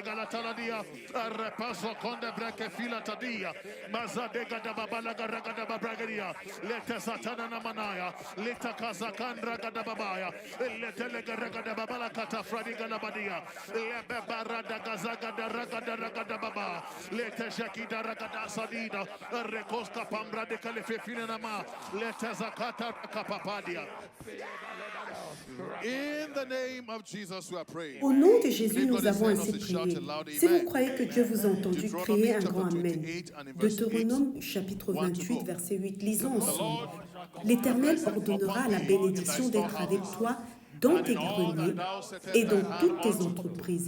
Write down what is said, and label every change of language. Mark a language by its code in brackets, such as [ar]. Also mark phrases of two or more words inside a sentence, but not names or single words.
[en] Galataladia, Repaso Conde Breke Fila Tadia, Mazadega da Babalaga Raga da Bragadia, Leta Satana Namanaya, Leta Kazakandra Gada Babaya, Leta Lega da Babala Kata Fradiga Labadia, Lebe Barada Gazaga da Raga da Baba, Leta Shaki da Raga da Sadida, Rekoska Pambra de Califina Nama, Leta Zakata Kapapadia. In the name of Jesus, we are praying. [fr] Au nom de Jésus, nous avons ainsi prié. Si vous croyez que Dieu vous a entendu, criez un grand Amen. Deutéronome chapitre 28, verset 8. Lisons ensemble. L'Éternel ordonnera la bénédiction d'être avec toi dans tes greniers et dans toutes tes entreprises.